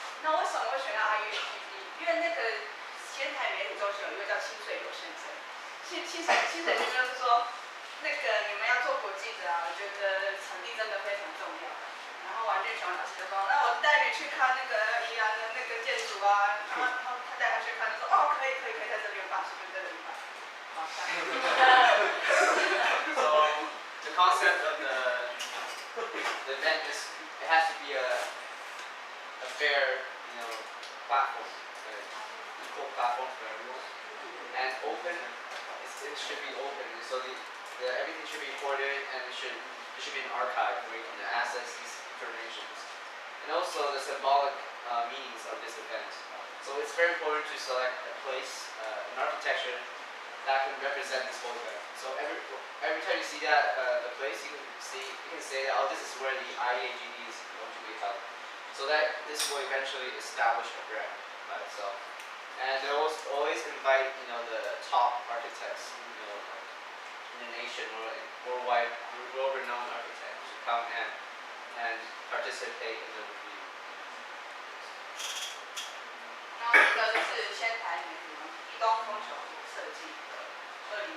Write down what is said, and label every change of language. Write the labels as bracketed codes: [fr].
[zh] 那为什么会选到 IUGD？ 因为那个仙台媒体中心有一个叫清水友先生，清水先生就是说，那个你们要做国际的啊，我觉得场地真的非常重要。然后王俊雄老师就说，那我带你去看那个宜兰的那个建筑啊，然后他带他去看，就说哦可以在这边办，是不是在这边办？好，下一个。 [en] So the concept of the event is it has to be a fair, platform, equal platform for everyone, and open. It should be open, so everything should be recorded, and there should be an archive where you can access these informations, and also the symbolic meanings of this event. So it's very important to select a place, an architecture that can represent this whole event. So every time you see that the place, you can say that, oh, this is where the IAGD is going to be held. So that this will eventually establish a brand by itself. And they always invite the top architects in the nation or worldwide, world-renowned architects to come and participate in the review. [zh] 然后这个就是先台你们移动风球设计的2004。